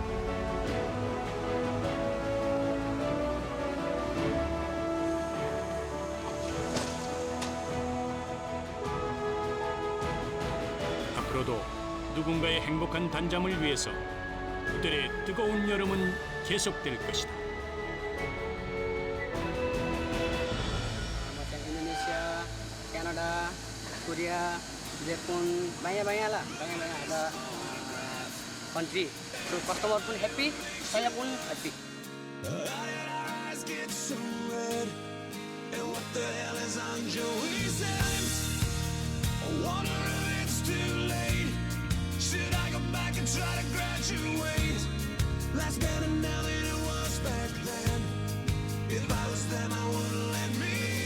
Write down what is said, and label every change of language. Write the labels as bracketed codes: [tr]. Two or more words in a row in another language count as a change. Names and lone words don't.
[ko] 앞으로도 누군가의 행복한 단잠을 위해서 그들의 뜨거운 여름은 계속될 것이다. [ms] Macam Indonesia, Kanada, Korea, Jepun, banyak-banyak lah, banyak-banyak ada country. So customer pun happy, saya pun happy. [en] Eyes get so red, and what the hell is on Joey's hands? I wonder if it's too late. Should I go back and try to graduate? Life's better now than it was back then. If I was them, I wouldn't let me